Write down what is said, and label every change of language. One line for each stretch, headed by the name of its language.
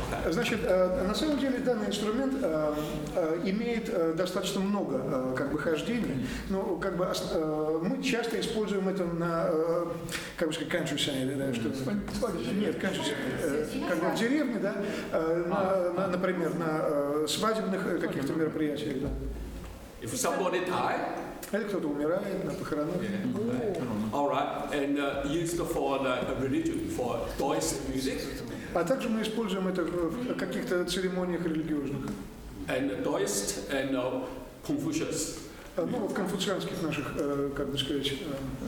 Russian: Значит, на самом деле данный инструмент имеет достаточно много хождений, но мы часто используем это на, countryside, да, что нет, countryside, когда в деревне, да, например, на свадебных каких-то мероприятиях, да.
English: If somebody die,
Russian: или кто-то умирает на похоронах.
English: All right, and used for the religion, for Taoist music.
Russian: А также мы используем это в каких-то церемониях религиозных.
English: And Taoist and Confucius.
Russian: Ну, в конфуцианских наших, как бы сказать, системах.